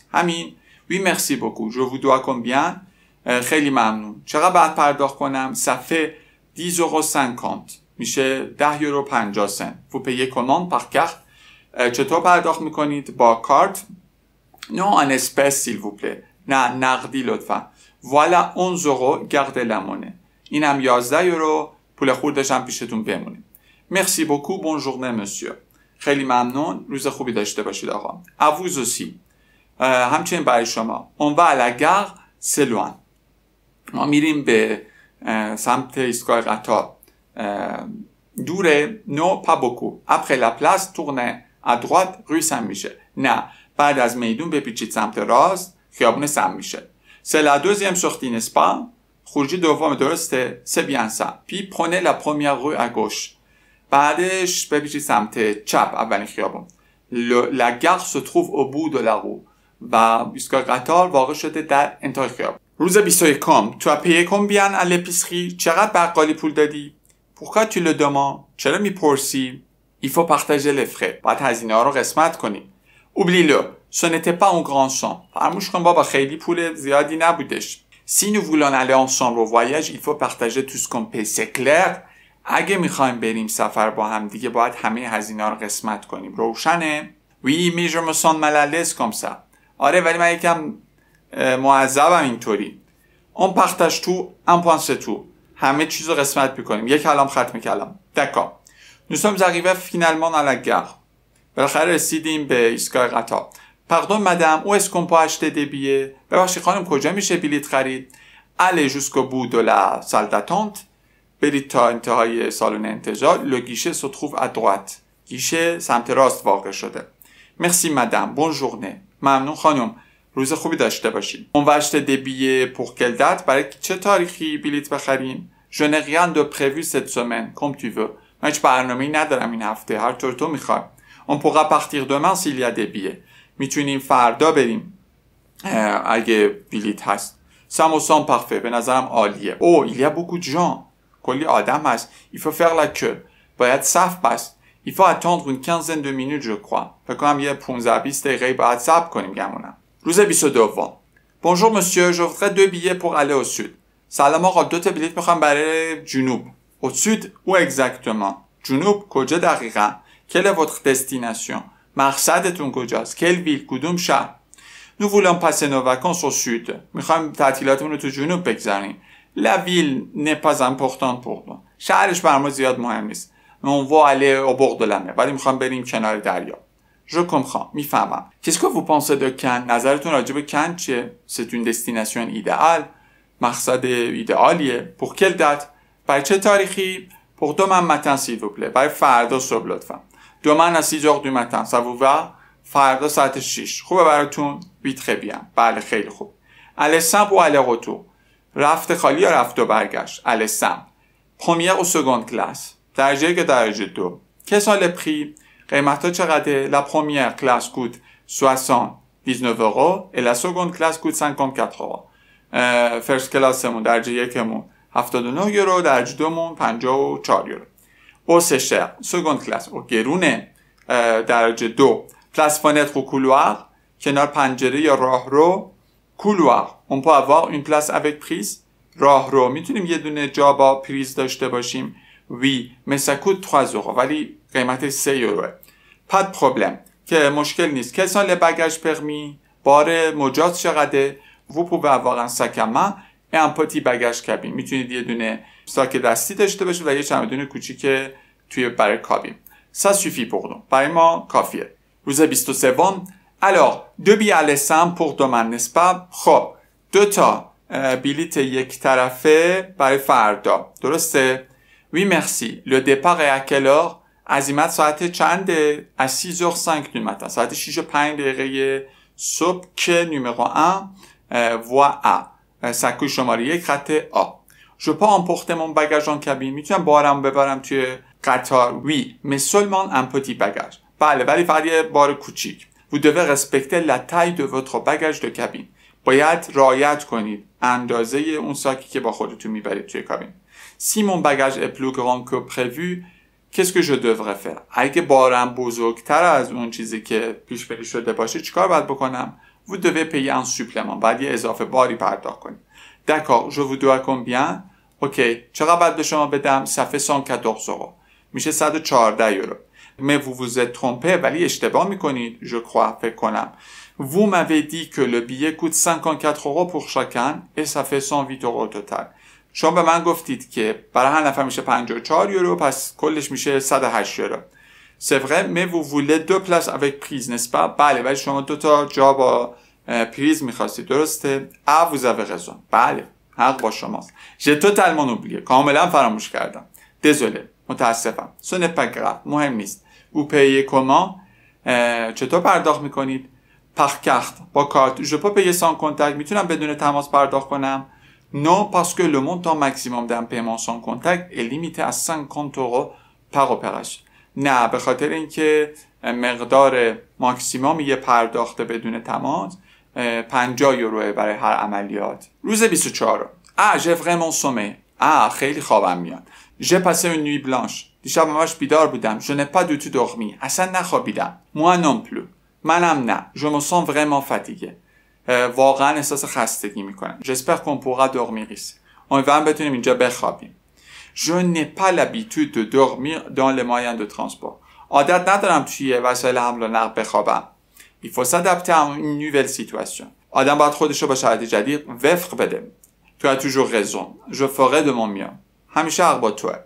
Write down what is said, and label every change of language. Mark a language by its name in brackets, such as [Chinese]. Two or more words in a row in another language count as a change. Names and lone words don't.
[Persian] همین. [French] Oui merci beaucoup. Je vous dois combien؟ [Persian] خیلی ممنون. چقدر باید پرداخت کنم؟ [French] Ça fait 10,50 €. [Persian] میشه 10 یورو 50 سنت. [French] Vous payez comment par carte؟ [Persian] چطور پرداخت میکنید؟ با کارت؟ [French] Non en espèces s'il vous plaît. [Persian] نه نقدی لطفا. [French] Voilà 11 €. Gardez la monnaie. [Persian] اینم 11 یورو. پول خوردش هم پیشتون بمونه. [French] Merci beaucoup. Bonne journée monsieur. [Persian] خیلی ممنون. روز خوبی داشته باشید آقا. [French] À vous aussi. [Persian] همچنین برای شما. [French] On va à la gare. C'est loin. [Persian] ما میریم به سمت ایستگاه قطار. دوره. [French] Non pas beaucoup. Après la place, tournez à droite rue Saint-Michel. [Persian] نه. بعد از میدون بپیچید سمت راست خیابون سن میشل. [French] C'est la deuxième sortie, n'est-ce pas؟ [Persian] خروجی دوم درسته؟ [French] C'est bien ça. Puis prenez la première rue à gauche. [Persian] بعدش بپیچید سمت چپ اولین خیابون. [French] La gare se trouve au bout de la rue. [Persian] و ایستگاه قطار واقع شده در انتهای خیابون. [French] روز 21 تو as payé combien à l'épicerie؟ [Persian] چقدر بقالی پول دادی؟ [French] Pourquoi tu le demandes؟ [Persian] چرا میپرسی؟ [French] Il faut partager les frais. [Persian] باید هزینه ها رو قسمت کنیم. [French] Oublie-le. Ce n'était pas un grand champ. [Persian] فراموش کن بابا خیلی پول زیادی نبودش. [French] Si nous voulons aller ensemble au voyage, il faut partager tout ce qu'on paie. C'est clair. [Persian] اگه میخوایم بریم سفر با هم دیگه باید همه هزینه ها رو قسمت کنیم. روشنه؟ [French] Oui, mais je me sens mal à l'aise comme ça. [Persian] آره ولی من یکم معذبم اینطوری. [French] On partage tout, un point c'est tout. [Persian] همه چیز رو قسمت میکنیم. یک کلام ختم کلام. [French] D'accord. Nous sommes arrivés finalement dans la gare. [Persian] بالاخره رسیدیم به ایستگاه قطار. [French] Pardon madame, où est-ce qu'on peut acheter des billets? [Persian] ببخشید خانم کجا میشه بلیط خرید؟ [French] Allez jusqu'au bout de la salle d'attente. [Persian] برید تا انتهای سالن انتظار. [French] Le guichet se trouve à droite. [Persian] گیشه سمت راست واقع شده. [French] Merci madame, bonne journée. [Persian] ممنون خانم. روز خوبی داشته باشید. [French] On va acheter des billets pour quelle date؟ [Persian] برای چه تاریخی بلیط بخریم؟ [French] Je n'ai rien de prévu cette semaine, comme tu veux. [Persian] من هیچ برنامه‌ای ندارم این هفته. هر طور تو میخوای. [French] On pourra partir demain s'il y a des billets. [Persian] میتونیم فردا بریم اگه بلیط هست. [French] Ça me semble parfait. [Persian] به نظرم عالیه. [French] Oh, il y a beaucoup de gens. [Persian] کلی آدم هست. [French] Il faut faire la queue. [Persian] باید صف بست. [French] Il faut attendre une quinzaine de minutes je crois. [Persian] فکر کنم یه 15-20 دقیقه باید صبر کنیم گمونم. روز 22. [French] Bonjour monsieur, je voudrais 2 billets pour aller au sud. [Persian] سلام آقا 2 تا بلیط میخوام برای جنوب. [French] Au sud où exactement? [Persian] جنوب کجا دقیقاً؟ [French] Quelle est votre destination? [Persian] مقصدتون کجاست؟ [French] Quelle ville؟ [Persian] کدوم شهر؟ [French] Nous voulons passer nos vacances au sud. [Persian] میخوایم تعطیلاتمون رو تو جنوب بگذاریم. [French] La ville n'est pas importante pour nous. [Persian] شهرش بر ما زیاد مهم نیست. [French] On va aller au bord de la mer. [Persian] ولی میخوام بریم کنار دریا. [French] Je comprends. میفهمم. Qu'est-ce que vous pensez de Cannes? [Persian] نظرتون راجع به کن چیه؟ [French] C'est une destination idéale. [Persian] مقصد ایدئالیه. [French] Pour quelle date? [Persian] برای چه تاریخی؟ [French] Pour demain matin s'il vous plaît. [Persian] برای فردا صبح لطفا. [French] Demain à 6 heures du matin. Ça vous va? [Persian] فردا ساعت 6. خوبه براتون؟ [French] Oui très bien. [Persian] بله خیلی خوب. [French] Aller simple ou aller retour? [Persian] رفت خالی یا رفت و برگشت؟ [French] Aller simple. Première ou seconde classe? [Persian] درجه که درجه 2. [French] Quels sont les prix? [Persian] قیمتا چقدره؟ [French] La première classe coûte 79 euros et la seconde classe coûte 54 euros. [English] First class [Persian] مون درجه یکمون 79 یورو، درجه دومون 54 یورو. او [French] c'est cher. Seconde classe [Persian] او گرونه. درجه 2 [French] place fenêtre ou couloir [Persian] کنار پنجره یا راهرو. [French] couloir on peut avoir une place avec prise. [Persian] راهرو میتونیم یه دونه جا با پریز داشته باشیم. [French] Oui, mais ça coûte 3 euros. [Persian] ولی قیمتش 3 یوروه. [French] Pas de problème. [Persian] که مشکل نیست. [French] Quels sont les bagages permis? [Persian] بار مجاز چقدره؟ [French] Vous pouvez avoir un sac à main et un petit bagage cabine. [Persian] میتونید یه دونه ساک دستی داشته باشید و یه چمدون کوچیک توی برای کابین. [French] Ça suffit pour nous. [Persian] برای ما کافیه. روز 23. [French] Alors, 2 billets aller simple pour demain, n'est-ce pas? [Persian] خب 2 تا بلیت یک طرفه برای فردا. [French] درسته؟ Oui, merci. Le départ est à quelle heure? [Persian] عزیمت ساعت چنده؟ [French] À 6h05 du matin. [Persian] ساعت 6:05 صبح که [French] numéro 1 voie A. [Persian] سکوی شماره 1 خط A. [French] Je peux emporter mon bagage en cabine. [Persian] میتونم بارم ببرم توی قطار. [French] Oui, mais seulement un petit bagage. [Persian] بله ولی فقط یه بار کوچیک. [French] Vous devez respecter la taille de votre bagage de cabine. [Persian] باید رعایت کنید اندازه اون ساکی که با خودتون میبرید توی کابین. [French] Si mon bagage est plus grand que prévu, qu'est-ce que je devrais faire? [Persian] اگه بارم بزرگتر از اون چیزی که پیش بینی شده باشه چیکار باید بکنم؟ [French] Vous devez payer un supplément. [Persian] باید یه اضافه باری پرداخت کنید. [French] D'accord, je vous dois combien? [Persian] اوکی. چقدر باید به شما بدم؟ [French] Ça fait 114 euros. [Persian] میشه 114 یورو. [French] Mais vous vous êtes trompé, [Persian] ولی اشتباه میکنید. [French] Je crois, [Persian] فکر کنم. [French] Vous m'avez dit que le billet coûte 54 euros pour chacun et ça fait 108 euros au total. [Persian] شما به من گفتید که برای هر نفر میشه 54 یورو پس کلش میشه 108 یورو. [French] C'est vrai, mais vous voulez 2 places avec prise, n'est-ce pas? [Persian] بله ولی شما 2 تا جا با پریز میخواستید. [French] درسته؟ Ah, vous avez raison. [Persian] بله حق با شماست. [French] J'ai totalement oublié. [Persian] کاملا فراموش کردم. Désolé. متاسفم. [French] Ce n'est pas grave. [Persian] مهم نیست. [French] Vous payez comment? [Persian] چطور پرداخت میکنید؟ [French] Par carte. [Persian] با کارت. [French] Je peux payer sans contact. [Persian] میتونم بدون تماس پرداخت کنم؟ [French] Non, parce que le montant maximum d'un paiement sans contact est limité à 50 euros par opération. [Persian] نه به خاطر اینکه مقدار ماکسیموم یه پرداخت بدون تماس 50 یورو برای هر عملیات. روز 24. [French] j'ai vraiment sommeil. [Persian] خیلی خوابم میاد. [French] j'ai passé une nuit blanche. [Persian] دیشب همش بیدار بودم. [French] je n'ai pas du tout dormi. [Persian] اصلا نخوابیدم. [French] moi non plus. [Persian] منم نه. [French] je me sens vraiment fatigué. [Persian] واقعا احساس خستگی میکنم. [French] j'espère qu'on pourra dormir ici. [Persian] امیدوارم بتونیم اینجا بخوابیم. [French] je n'ai pas l'habitude de dormir dans les moyens de transport. [Persian] عادت ندارم توی وسایل حمل و نقل بخوابم. [French] il faut s'adapter à une nouvelle situation. [Persian] آدم باید خودش رو با شرایط جدید وفق بده. [French] tu as toujours raison. je ferai de mon mieux. [Persian] همیشه حق با توه.